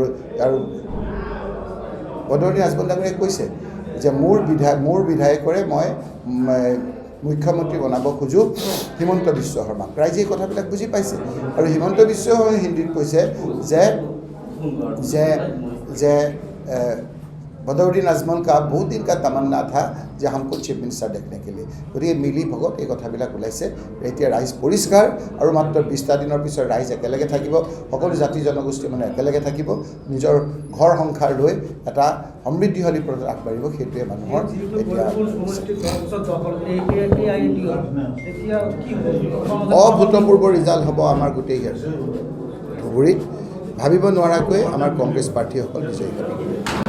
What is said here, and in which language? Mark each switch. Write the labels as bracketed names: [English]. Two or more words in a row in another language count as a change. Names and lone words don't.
[Assamese] বদৰুদ্দিন আজমল ডাঙৰীয়াই কৈছে যে মোৰ বিধায়কৰে মই মুখ্যমন্ত্ৰী বনাব খোজোঁ হিমন্ত বিশ্ব শৰ্মাক ৰাইজে এই কথাবিলাক বুজি পাইছে আৰু হিমন্ত বিশ্ব শৰ্মাই হিন্দীত কৈছে [Hindi] যে बदरुद्दीन आजमल का बहुत दिन का तमन्ना था যে हमको [English] chief minister [Hindi] देखने के [Assamese] लिए গতিকে মিলি ভগত এই কথাবিলাক ওলাইছে এতিয়া ৰাইজ পৰিষ্কাৰ আৰু মাত্ৰ 20টা দিনৰ পিছত ৰাইজ একেলগে থাকিব সকলো জাতি জনগোষ্ঠী মানে একেলগে থাকিব নিজৰ ঘৰ সংসাৰ লৈ এটা সমৃদ্ধিশালী পথত আগবাঢ়িব সেইটোৱে মানুহৰ অভূতপূৰ্ব ৰিজাল্ট হ'ব আমাৰ গোটেই ধুবুৰীত ভাবিব নোৱাৰাকৈ আমাৰ কংগ্ৰেছ প্ৰাৰ্থীসকল বিজয়ী হ'ব